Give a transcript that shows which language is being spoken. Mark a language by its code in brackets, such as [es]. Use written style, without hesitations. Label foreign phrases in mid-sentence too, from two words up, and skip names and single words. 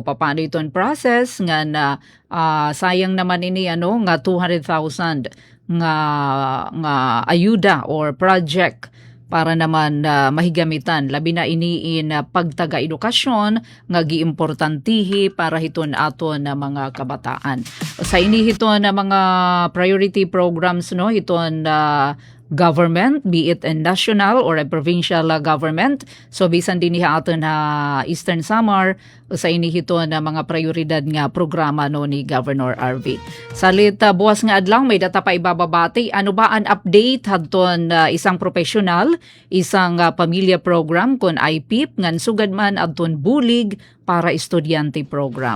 [war] Paano iton process nga sayang naman ini nga 200,000 nga ayuda or project para naman mahigamitan labi na iniin pagtaga edukasyon nga giimportantihi para hiton aton na mga kabataan. Sa ini hiton na mga [en] priority programs [war] hiton [en] government, be it a national or a provincial government. [war] So bisan din niya ato na Eastern Samar, sa inihito na mga prioridad nga programa no ni Governor RV. Salit buwas nga adlaw may data pa ibababati. Ano ba an update hadton isang professional, isang pamilya program kon IPIP ngan sugad man adton bulig para estudyante program.